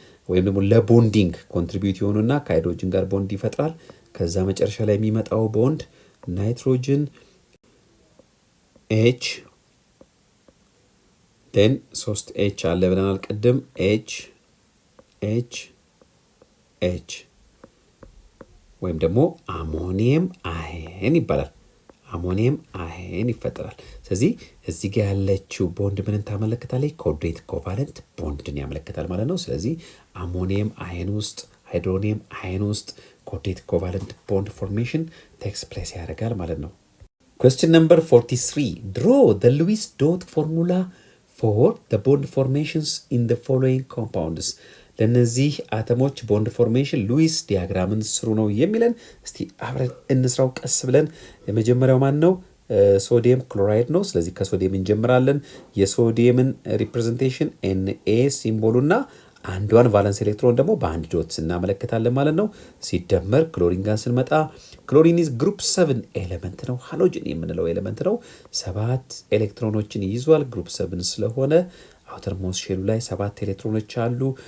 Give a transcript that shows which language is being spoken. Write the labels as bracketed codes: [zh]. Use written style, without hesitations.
[am] ወይም ደግሞ ለቦንዲንግ ኮንትሪቢዩት የሆኑና ከሃይድሮጅን ጋር ቦንድ ይፈጥራል። ከዛ መጨረሻ ላይ የሚመጣው ቦንድ ናይትሮጅን ኤች ን 3 ኤች አለ ብለናል ቅድም ኤች ኤች ኤች ወይም ደግሞ አሞኒየም አይን ይባላል። አሞኒየም አይን ይፈጠራል። ስለዚህ እዚህ ጋር ያለችው ቦንድ ምንን ታመለክታለች? ኮኦርዲኔት ኮቫለንት ቦንድን ያመለክታል ማለት ነው። ስለዚህ አሞኒየም አይን ውስጥ ሃይድሮኒየም አይን ውስጥ ኮኦርዲኔት ኮቫለንት ቦንድ ፎርሜሽን ቴክስ ፕሌስ ያደርጋል ማለት ነው። [en] Question number 43. Draw the Lewis dot formula for the bond formations in the following compounds. [am] ለነዚህ አተሞች ቦንድ ፎርሜሽን ሉዊስ ዲያግራምን ስሩ ነው የሚለን። እስቲ አብረን እንስራው ቀስ ብለን። የመጀመሪያው ማን ነው? ሶዲየም ክሎራይድ ነው። ስለዚህ ከሶዲየም እንጀምራለን። የሶዲየምን ሪፕሬዘንቴሽን ኤንኤ ሲምቦሉና አንዷን ቫለንስ ኤሌክትሮን ደግሞ በአንድ ዶት እናመለክታለን ማለት ነው። ሲደመር ክሎሪን ጋር ስንመጣ ክሎሪን ኢዝ ግሩፕ 7 ኤሌመንት ነው። ሃሎጅን የምንለው ኤሌመንት ነው። 7 ኤሌክትሮኖችን ይዟል። ግሩፕ 7 ስለሆነ አውተር ሞስት ሼሉ ላይ 7 ኤሌክትሮኖች አሉ።